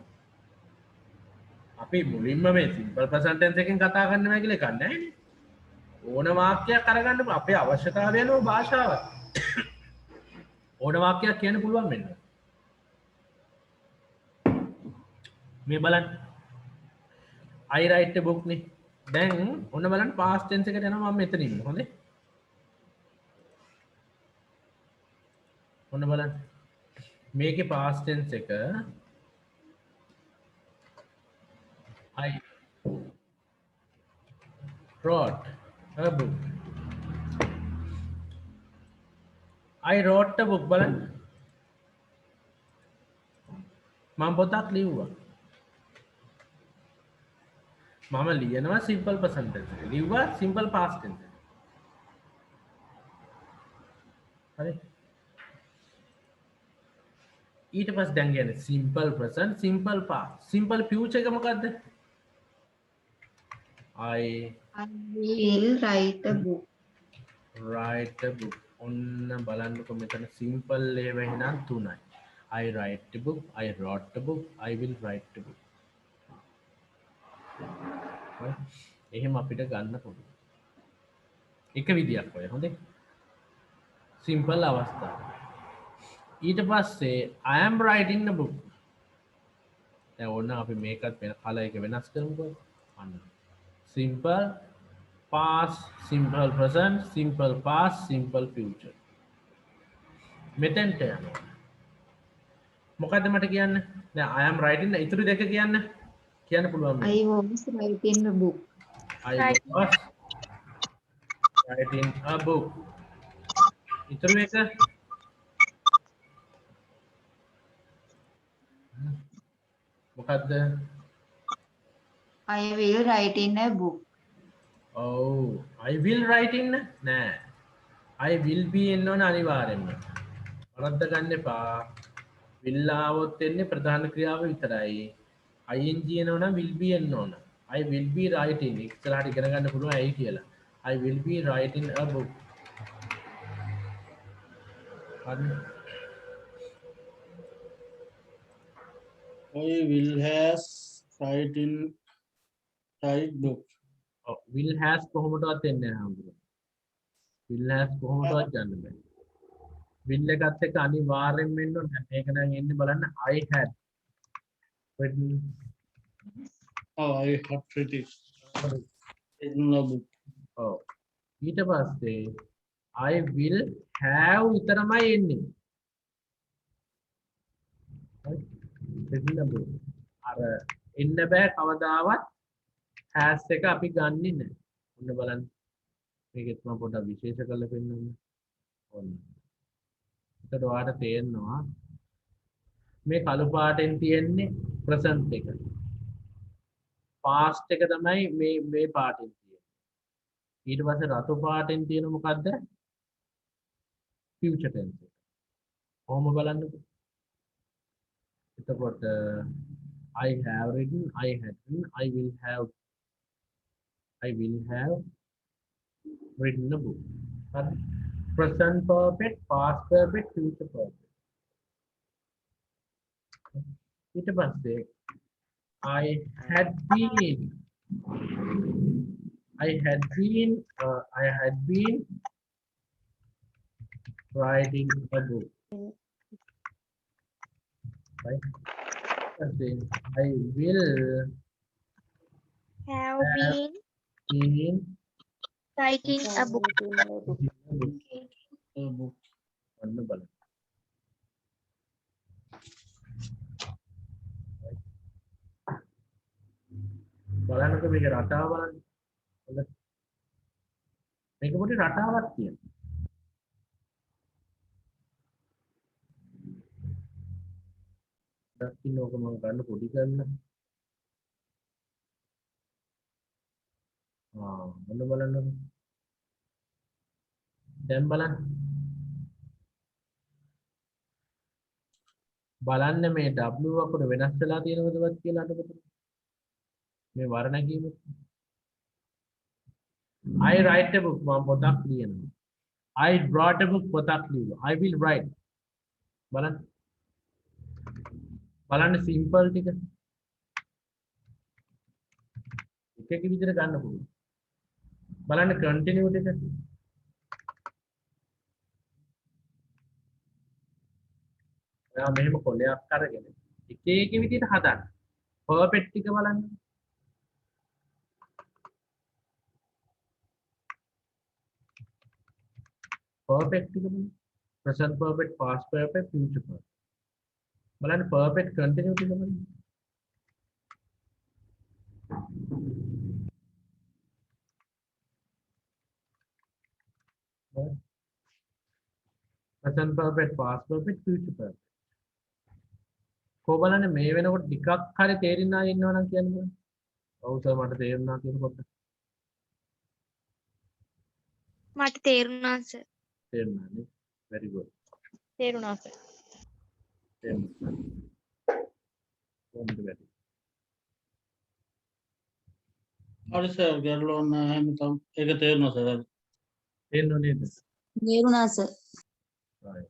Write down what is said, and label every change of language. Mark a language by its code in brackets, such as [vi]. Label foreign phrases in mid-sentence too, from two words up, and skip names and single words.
[si] අපි මුලින්ම මේ [en] simple present tense [si] එකෙන් කතා කරනවා කියලා එකක් නැහැ නේ. ඕන වාක්‍යයක් අරගන්න අපේ අවශ්‍යතාවය අනුව භාෂාව. ඕන වාක්‍යයක් කියන්න පුළුවන් වෙනවා. මේ බලන්න. [en] I write a book [si] නේ. දැන් ඔන්න බලන්න [en] past tense [si] එකට යනවා මම මෙතන ඉන්නේ. හොඳේ. ඔන්න බලන්න. [en] මේකේ past tense එක I wrote a book. I wrote a book බලන්න. [si] මම පොතක් ලිව්වා. මම ලියනවා [en] simple present tense [si] එක. ලිව්වා [en] simple past tense [si] එක. හරි. ඊට පස්සේ දැන් කියන්නේ [en] simple present simple past. simple future [si] එක මොකද්ද? [en] I will write a book. write a book. [si] ඔන්න බලන්නකො මෙතන සිම්පල් ඒවා එහෙනම් තුනයි. [en] I write a book, I wrote a book, I will write a book. [si] එහෙම අපිට ගන්න පුළුවන්. එක විදියක් ඔය හොඳේ. සිම්පල් අවස්ථාව. ඊට පස්සේ [en] I am writing a book. [si] දැන් ඕන අපි මේකත් වෙන කල එක වෙනස් කරමුකෝ. අන්න. [en] Simple past, simple present, simple past, simple future. [si] මෙතෙන්ට යනවා. මොකද්ද මට කියන්න? දැන් [en] I am writing [si] ඉතුරු දෙක කියන්න. කියන්න පුළුවන්. [en] I was writing a book. I was writing a book. ඉතුරු එක මොකද්ද? I will write in a book. Oh, I will write in නෑ. I will be [si] එන්න ඕන අනිවාර්යෙන්ම. වරද්ද ගන්න එපා. will ආවොත් එන්නේ ප්‍රධාන ක්‍රියාව විතරයි. ing එනවනම් [en] will be [si] එන්න ඕන. [en] I will be writing. [si] ඉස්සරහට ඉගෙන ගන්න පුළුවන් ඇයි කියලා. [en] I will be writing a book. හරි I will has writing write book. [si] ඔව් [en] will has [si] කොහොමදවත් එන්නේ නැහැ හම්බුනේ [en] will has [si] කොහොමදවත් ගන්න බෑ will එකත් එක්ක අනිවාර්යෙන් වෙන්න ඕනේ මේක නම් එන්නේ බලන්න [en] I had written Oh, I have written in a book. [si] ඔව් ඊට පස්සේ [en] I will have [si] විතරමයි එන්නේ හරි [en] written a book [si] අර එන්න බෑ කවදාවත් has එක අපි ගන්නෙ නැහැ ඔන්න බලන්න මේකෙත් මම පොඩ්ඩක් විශේෂ කරලා පෙන්නන්න ඔන්න එතකොට ඔයාලට තේරෙනවා මේ කළු පාටෙන් තියෙන්නේ present එක past එක තමයි මේ පාටෙන් තියෙන්නේ ඊට පස්සේ රතු පාටෙන් තියෙන මොකද්ද [en] future tense [si] එක කොහොම බලන්නකෝ එතකොට [en] I have written I had written I will have written a book හරි present perfect past perfect future perfect ඊට පස්සේ I had been writing a book right then I will Have been in writing a book. A book. [si] ඔන්න බලන්න බලන්නකෝ මේක රටාව බලන්න හොඳට මේක පොඩි රටාවක් තියෙනවා දකින්න ඕක මම ගන්න පොඩි කරන්න ඔන්න බලන්නකෝ දැන් බලන්න මේ W අකුර වෙනස් වෙලා තියෙනවදවත් කියලා අඩපොත මේ වර්ණ කීම [en] I write a book [si] මම පොතක් ලියනවා [en] I brought a book [si] පොතක් ලියනවා [en] I will write [si] බලන්න සිම්පල් ටික එක විදිහට ගන්න පුළුවන් බලන්න කන්ටිනියු ටික ඔයා මෙහෙම කොලයක් අරගෙන එක විදිහට හදන්න පර්ෆෙක්ට් ටික බලන්න [en] perfect present perfect past perfect future perfect බලන්න perfect continuity බලන්න present perfect past perfect future perfect [si] කො බලන්න මේ වෙනකොට ටිකක් හරි තේරෙන්න ඉන්නවා නම් කියන්න බෑ ඔව් සර් මට තේරුණා කියනකොට මට තේරුණා සර්. තේරුණානේ [en] very good [si] තේරුණා සර්. තේරුණා කොහොමද වැඩි හරි සර් ගැටලුවක් නැහැ මම ඒක තේරුණා සර් තේරුණා නේද තේරුණා සර්. [en] right